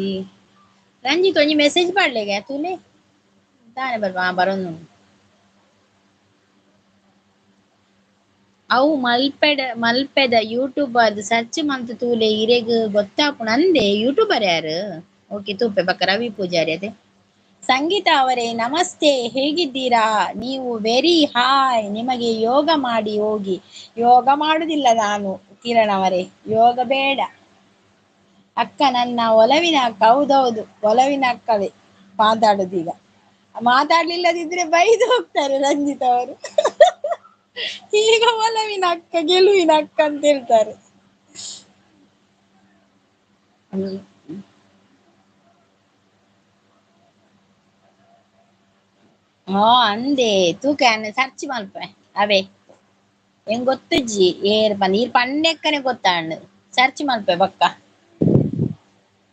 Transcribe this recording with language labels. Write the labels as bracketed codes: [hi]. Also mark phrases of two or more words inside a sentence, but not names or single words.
[tcy] ರಂಜಿತ್ ಒಂಜಿ ಮೆಸೇಜ್ ಪಾಡ್ಲೆಗೆ ತೂಲೆ ತಾನೆ ಬರ್ಬಾ ಬರೋನು ಅವು ಮಲ್ಪೆದ [en] YouTuber search [tcy] ಮಂತ್ ತೂಲೆ ಇರೆಗ್ ಗೊತ್ತಾಪುನ ಅಂದೆ ಯೂಟ್ಯೂಬರ್ ಯಾರು. ಓಕೆ ತೂಪೆ ಬಕ್ಕ [kn] ರವಿ ಪೂಜಾರಿ ಅದೇ. ಸಂಗೀತ ಅವರೇ ನಮಸ್ತೆ, ಹೇಗಿದ್ದೀರಾ ನೀವು. [en] very hi, [kn] ನಿಮಗೆ ಯೋಗ ಮಾಡಿ ಹೋಗಿ. ಯೋಗ ಮಾಡುದಿಲ್ಲ ನಾನು ಕಿರಣ್ ಅವರೇ, ಯೋಗ ಬೇಡ. ಅಕ್ಕ ನನ್ನ ಒಲವಿನ ಅಕ್ಕ. ಹೌದೌದು ಒಲವಿನ ಅಕ್ಕವೇ ಮಾತಾಡುದೀಗ. ಮಾತಾಡ್ಲಿಲ್ಲದಿದ್ರೆ ಬೈದು ಹೋಗ್ತಾರೆ ರಂಜಿತ್ ಅವರು. ಈಗ ಒಲವಿನ ಅಕ್ಕ ಗೆಲುವಿನ ಅಕ್ಕ ಅಂತ ಹೇಳ್ತಾರೆ. [tcy] ಹಾ ಅಂದೆ ತೂಕ ಸರ್ಚ್ ಮಲ್ಪೆ ಅವೇ ಹೆಂಗ್ ಗೊತ್ತಜ್ಜಿ ಏರ್ ಬಂದ್ ಈ ಪಂಡೆಕ್ಕನೆ ಗೊತ್ತಾಂಡ್ ಸರ್ಚ್ ಮಲ್ಪೆ ಬಕ್ಕ.